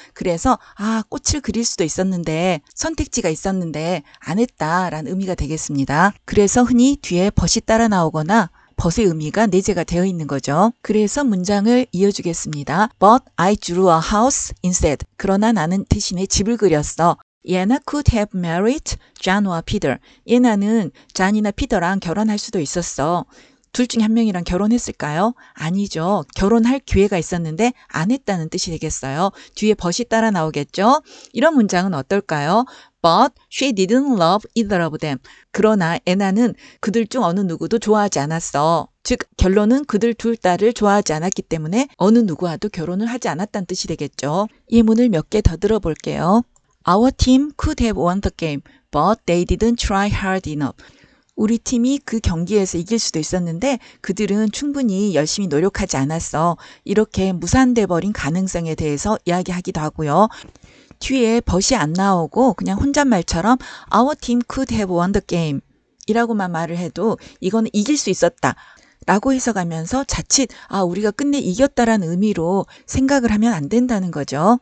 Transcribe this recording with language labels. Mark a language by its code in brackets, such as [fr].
[ko] 그래서 꽃을 그릴 수도 있었는데 선택지가 있었는데 안 했다 라는 의미가 되겠습니다. 그래서 흔히 뒤에 벗이 따라 나오거나 벗의 의미가 내재가 되어 있는 거죠. 그래서 문장을 이어주겠습니다. [en] But I drew a house instead. [ko] 그러나 나는 대신에 집을 그렸어. [en] 예나 could have married John와 Peter. [ko] 예나는 존이나 피터랑 결혼할 수도 있었어. 둘 중에 한 명이랑 결혼했을까요? 아니죠. 결혼할 기회가 있었는데 안 했다는 뜻이 되겠어요. 뒤에 벗이 따라 나오겠죠? 이런 문장은 어떨까요? [en] But she didn't love either of them. [ko] 그러나 애나는 그들 중 어느 누구도 좋아하지 않았어. 즉 결론은 그들 둘 딸을 좋아하지 않았기 때문에 어느 누구와도 결혼을 하지 않았다는 뜻이 되겠죠. 예문을 몇 개 더 들어볼게요. [en] Our team could have won the game, but they didn't try hard enough. [ko] 우리 팀이 그 경기에서 이길 수도 있었는데 그들은 충분히 열심히 노력하지 않았어. 이렇게 무산돼 버린 가능성에 대해서 이야기하기도 하고요. 뒤에 벗이 안 나오고 그냥 혼잣말처럼 [en] Our team could have won the game [ko] 이라고만 말을 해도 이거는 이길 수 있었다 라고 해석하면서 자칫 우리가 끝내 이겼다라는 의미로 생각을 하면 안 된다는 거죠.